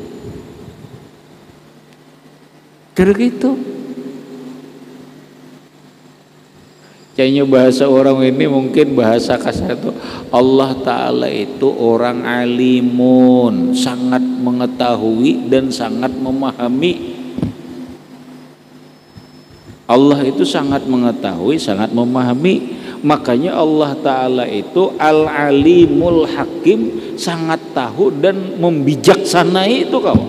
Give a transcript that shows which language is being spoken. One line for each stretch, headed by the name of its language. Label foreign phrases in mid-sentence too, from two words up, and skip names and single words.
Banjar: Kada kayak itu.
Indonesian: Kayaknya bahasa orang ini mungkin bahasa kasar itu, Allah Ta'ala itu orang alimun, sangat mengetahui dan sangat memahami. Allah itu sangat mengetahui, sangat memahami. Makanya Allah Ta'ala itu
Arabic: العليم الحكيم,
Indonesian: sangat tahu dan membijaksanai itu kau.